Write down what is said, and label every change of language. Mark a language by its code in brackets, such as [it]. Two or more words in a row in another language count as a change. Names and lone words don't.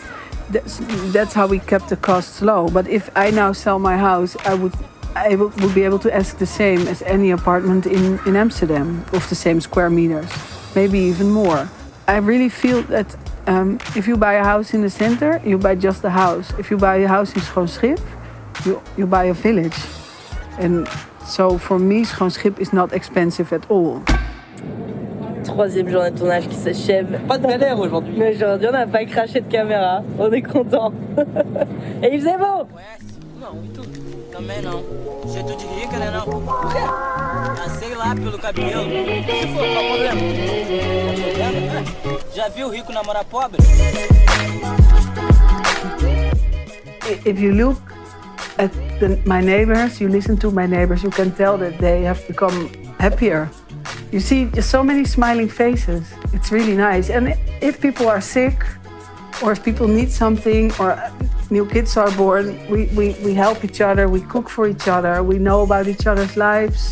[en] That's how we kept the costs low. But if I now sell my house, I would be able to ask the same as any apartment in Amsterdam of the same square meters, maybe even more. I really feel that if you buy a house in the center, you buy just a house. If you buy a house in Schoonschip, you buy a village. And so for me, Schoonschip is not expensive at all. [fr] Troisième journée de tournage qui s'achève. Pas de galère aujourd'hui. Mais aujourd'hui, on n'a pas craché de caméra. On est content. Et il faisait beau. [pt] Não, e tu? Também não. Jeito de rica, né não? Ah, sei lá, pelo cabelo. Se for, qual o problema? Já viu rico namorar pobre? [en] If you look at my neighbors, you listen to my neighbors, you can tell that they have become happier. You see so many smiling faces. It's really nice. And if people are sick, or if people need something, or new kids are born, we help each other, we cook for each other, we know about each other's lives.